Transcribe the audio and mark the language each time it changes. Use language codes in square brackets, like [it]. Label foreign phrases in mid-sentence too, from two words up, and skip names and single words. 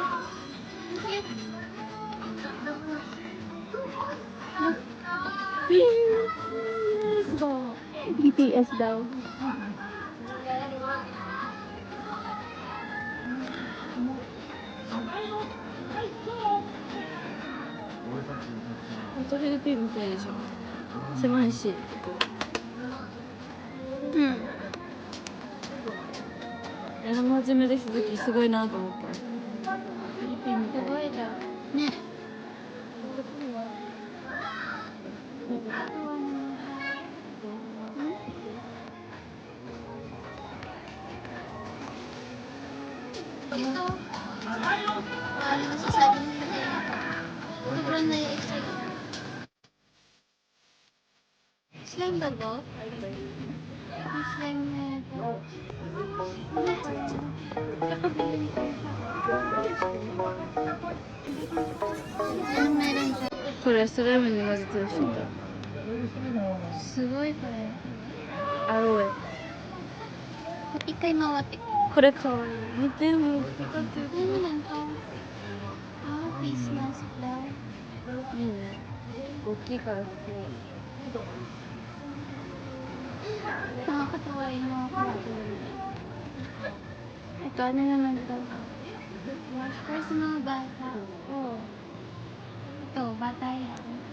[tl] Ito. BTS daw. [ja] Ito Philippine みたいでしょ。狭いし。うん。生真面目で鈴木すごいなと思った。フィリピンみたい。すごいじゃん。 [tl] ね。Ito. Ano masasabi mo sa ganito? Sobrang nai-excite na. Slime ba to? Yung slime na ito. Kakabilin ko siya. Anong meron siya? [ja] これスライムに混ぜてる人いた。すごいこれ。アロエ。一回回って。これかわいい。見てもピカチュウ。 [tl] ano naman to? Ah, face mask daw. [ja] いいね。大きいから好き。 [tl] Nakakatuwa yung mga kumakain. Ito, ano naman to? Para sa mga bata. Oo. Ito, bata yan.